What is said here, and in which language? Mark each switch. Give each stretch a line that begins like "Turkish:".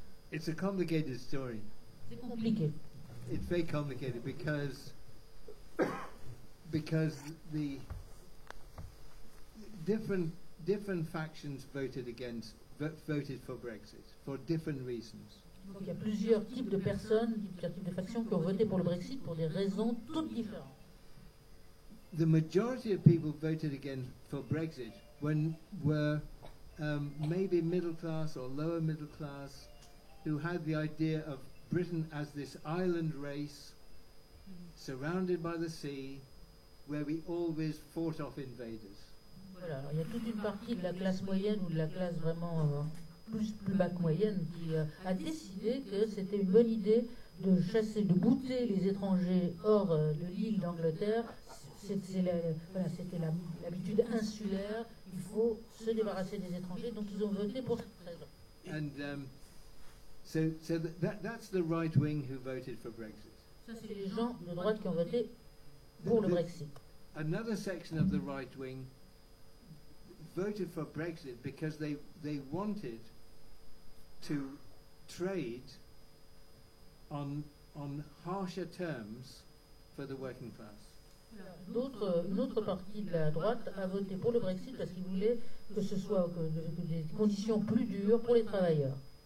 English: It's a complicated story.
French: C'est compliqué.
English: It's very complicated because the different factions voted for Brexit for different reasons.
French: Donc il y a plusieurs types de personnes, plusieurs types de factions qui ont voté pour le Brexit pour des raisons toutes différentes.
English: The majority of people voted again for Brexit were maybe middle class or lower middle class who had the idea of Britain as this island race surrounded by the sea where we always fought off invaders.
French: Voilà, alors il y a toute une partie de la classe moyenne ou de la classe vraiment plus bas que moyenne qui a décidé que c'était une bonne idée de chasser, de bouter les étrangers hors de l'île d'Angleterre. C'était l'habitude insulaire, il faut se débarrasser des étrangers, donc ils ont voté pour cette raison.
English: And so that's the right wing who voted for Brexit.
French: Ça, c'est les gens de droite qui ont voté pour le Brexit.
English: Another section of the right wing voted for Brexit because they wanted to trade on harsher terms for the working class.
French: Une autre partie de la droite a voté pour le Brexit parce qu'ils voulaient que ce soit des conditions plus dures pour les travailleurs.